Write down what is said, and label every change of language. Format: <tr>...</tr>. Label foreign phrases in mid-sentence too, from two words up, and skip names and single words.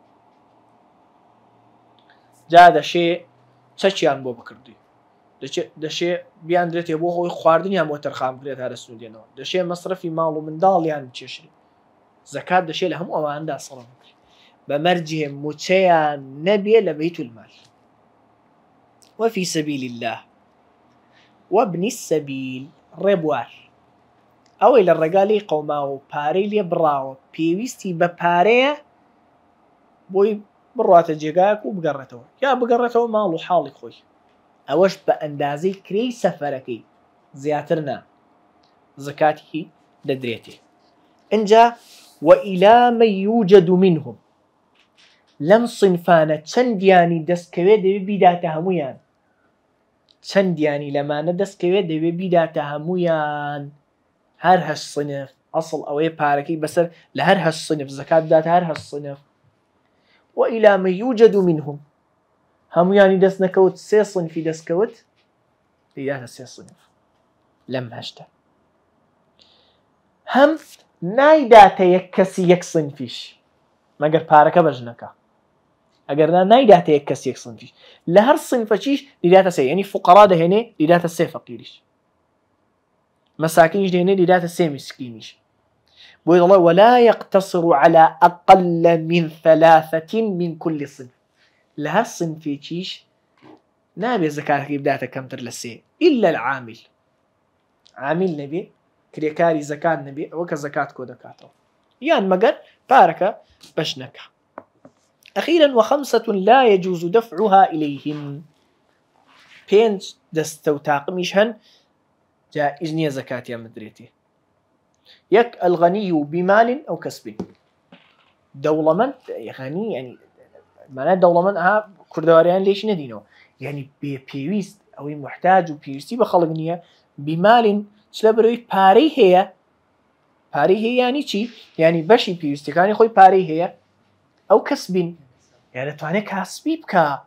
<ckb>جا دەشێ چەکیان بۆ بکردی دەشێ بیاندرێتێ بۆ خۆی خواردنیان بۆ تەرخام بکرێت تا دەستون دێنەوە دەشێ مەسرەفی ماڵ و منداڵیان بچێشێ زەکات دەشێ لە هەموو ئەواندا سەڵە بکرێت بەمەرجێ موچەیان نەبێ لە بەیتولمال.</ckb> <ar>وفي سبيل الله وابن السبيل</ar> <ckb>ڕێبوار ئەوەی لە ڕێگالی قەوماوە و پارەی لێ بڕاوە پێویستی بە پارەیە بۆی بڕاتە جێگایەک و بگەڕێتەوە یا بگەڕێتەوە ماڵ و حاڵی خۆی ئەوەش بە ئەندازەی کرێی سەفەرەکەی زیاتر نا زەکاتی دەدرێتێ. اینجا</ckb> <ar>وإلى من يوجد منهم لم</ar> <ckb>صنفانە چەندیانی دەستکەوێت دەبێت بیداتە هەمویان چەندیانی لەمانە دەستکەوێت دەبێت بیداتە هەمویان هەر 8 صنف ئەسڵ ئەوەیە پارەکەی بەسەر لە هەر 8 صنف زەکات بداتە هەر 8 صنف</ckb> <ar>وإلى من يوجد منهم</ar> <ckb>هەمویانی دەست نەکەوت 3 صنفی دەستکەوت دیداتە 3 صنف لەم 8 هەم نایداتە یەک کەسی یەک صنفیش مەگەر پارەکە بەش نەکا ئەگەر نایداتە یەک کەس یەک صنفیش لە هەر صنفەکیش دیداتە 3 یعنی فقەرا دەهێنێ دیداتە 3 فەقیریش مەساکینیش دەهێنێ دیداتە 3 میسکینیش بۆی دەڵێ</ckb> <ar>ولا يقتصر على أقل من 3 من كل صنف</ar> <ckb>لە هەر صنفێکیش نابێ زەکاتەکەی بداتە کەمتر لە 3</ckb> <ar>إلا العامل</ar> <ckb>عامل نەبێ کرێکاری زەکات نەبێ ئەوە کە زەکات کۆ دەکاتەوە یان مەگەر پارەکە بەش نەکا</ckb> <ar>أخيرا و5 لا يجوز دفعها</ar> <ckb>إليهم 5 دەستە و تاقمیش هەن جائز نییە زەکاتیان بدرێتێ یەک</ckb> <ar>الغني بمال أو</ar> <ckb>كسب دەوڵەمەند غنی ینی مانای دەوڵەمەند ئەها کوردەواریان لێش نەدینەوە یعنی بێ پێویست ئەوەی محتاج و پێویستی بە خەڵک نییە بیمالین چ لە بەرەوەی پارەی هەیە پارەی هەیە یانی چی ینی بەشی پێویستەکانی خۆی پارەی هەیە ئەو کەسبین یان دەتوانێت کاسبی بکە</ckb>